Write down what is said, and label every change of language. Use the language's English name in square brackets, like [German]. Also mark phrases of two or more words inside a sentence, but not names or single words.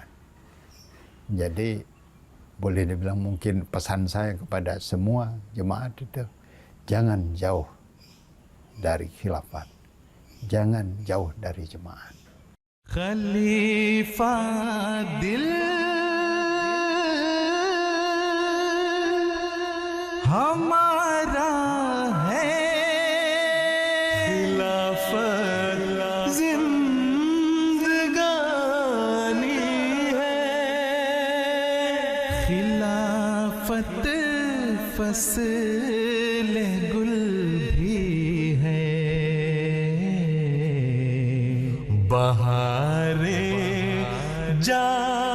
[Indonesian] Jadi boleh dibilang mungkin pesan saya kepada semua jemaat itu, jangan jauh dari khilafat. Jangan jauh dari jemaat. [Urdu] خلیفہ دل ہمارا ہے، خلافت زندگانی ہے، خلافت فصل گل بھی ہے, بہارے جا